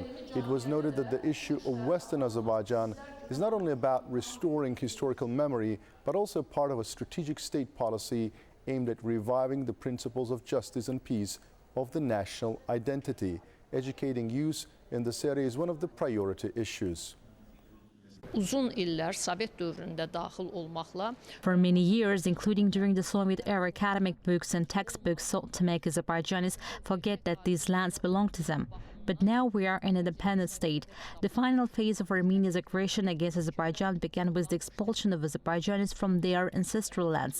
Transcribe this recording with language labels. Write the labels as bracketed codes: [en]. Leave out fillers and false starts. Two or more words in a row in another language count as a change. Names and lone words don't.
[en] It was noted that the issue of Western Azerbaijan is not only about restoring historical memory, but also part of a strategic state policy aimed at reviving the principles of justice and peace of the national identity. Educating youth in this area is one of the priority issues. [az] Uzun illər Sovet dövründə daxil olmaqla [en] For many years, including during the Soviet era, academic books and textbooks sought to make Azerbaijanis forget that these lands belong to them. But now we are an independent state. The final phase of Armenia's aggression against Azerbaijan began with the expulsion of Azerbaijanis from their ancestral lands.